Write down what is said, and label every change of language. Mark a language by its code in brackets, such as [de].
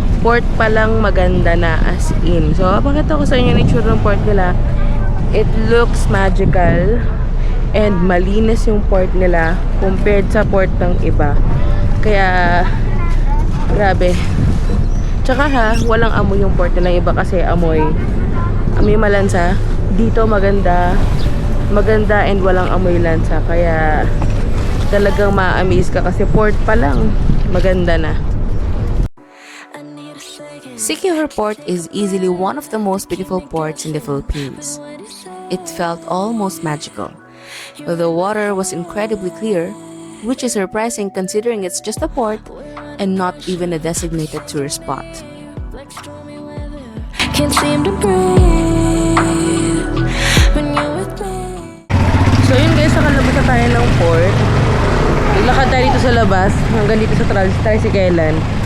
[tl] Port pa lang maganda na, as in. So, pakita ko sa inyo yung itsura ng port nila. [en] It looks magical and [tl] malinis yung port nila [en] compared [tl] sa port ng iba. Kaya, grabe. Tsaka ha, walang amoy yung port nila iba kasi amoy malansa. Dito maganda and walang amoy lansa. Kaya, talagang ma-amaze ka kasi port pa lang maganda na. [en] Siquijor Port is easily one of the most beautiful ports in the Philippines. It felt almost magical. The water was incredibly clear, which is surprising considering it's just a port and not even a designated tourist spot. Can't seem to breathe when you're with me. [tl] So yun guys, nakalabas na tayo ng port. Naglakad tayo dito sa labas hanggang dito sa tricyclean.